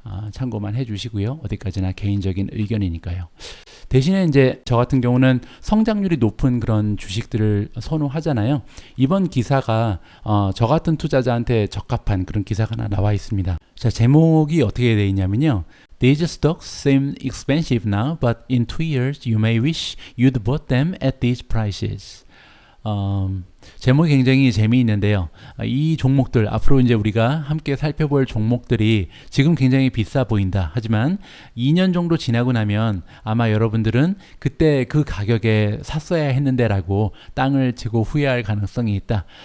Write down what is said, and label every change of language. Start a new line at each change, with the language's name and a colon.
Korean: 참고만 해주시고요. 어디까지나 개인적인 의견이니까요. 대신에 이제 저 같은 경우는 성장률이 높은 그런 주식들을 선호하잖아요. 이번 기사가 저 같은 투자자한테 적합한 그런 기사가 하나 나와 있습니다. 자, 제목이 어떻게 되어 있냐면요.
English: These stocks seem expensive now, but in 2 years you may wish you'd bought them at these prices.
Korean: 제목이 굉장히 재미있는데요. 이 종목들 앞으로 이제 우리가 함께 살펴볼 종목들이 지금 굉장히 비싸 보인다. 하지만 2년 정도 지나고 나면 아마 여러분들은 그때 그 가격에 샀어야 했는데라고 땅을 치고 후회할 가능성이 있다.